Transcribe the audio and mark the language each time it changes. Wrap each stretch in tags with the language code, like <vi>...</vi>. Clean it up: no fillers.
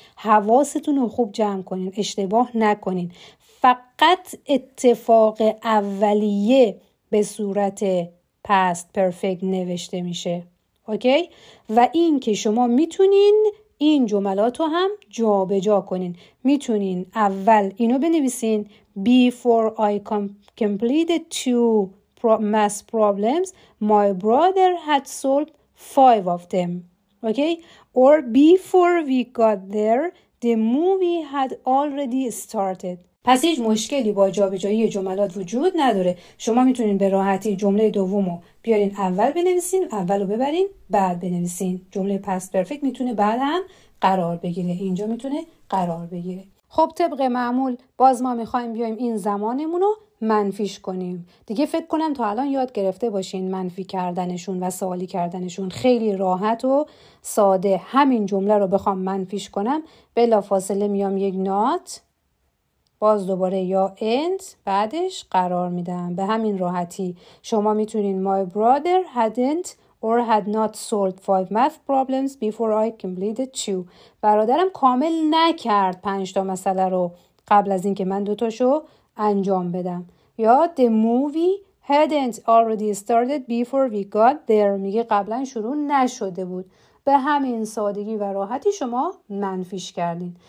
<fa>حواستون رو خوب جمع کنین، اشتباه نکنین. فقط اتفاق اولیه به صورت past perfect نوشته میشه. اوکی؟ و این که شما میتونین این جملات رو هم جا به جا کنین. میتونین اول اینو بنویسین</fa> <en>before I completed 2 math problems my brother had solved 5 of them. Okay? Or before we got there the movie had already started.</en> <fa>پس هیچ مشکلی با جابجایی جملات وجود نداره. شما میتونین به راحتی جمله دومو بیارین اول بنویسین، اولو ببرین بعد بنویسین. جمله past perfect میتونه بعد هم قرار بگیره. اینجا میتونه قرار بگیره. خب طبق معمول باز ما میخوایم بیایم این زمانمون رو منفیش کنیم. دیگه فکر کنم تا الان یاد گرفته باشین منفی کردنشون و سوالی کردنشون. خیلی راحت و ساده. همین جمله رو بخوام منفیش کنم بلافاصله میام یک نات، باز دوباره یا end بعدش قرار میدم. به همین راحتی شما میتونین</fa> <en>my brother hadn't or had not solved 5 math problems before I completed 2.</en> <fa>برادرم کامل نکرد 5 تا مسئله رو قبل از اینکه من 2 تاشو انجام بدم. یا</fa> <en>the movie hadn't already started before we got there.</en> <fa>میگه قبلا شروع نشده بود. به همین سادگی و راحتی شما منفیش کردین.</fa>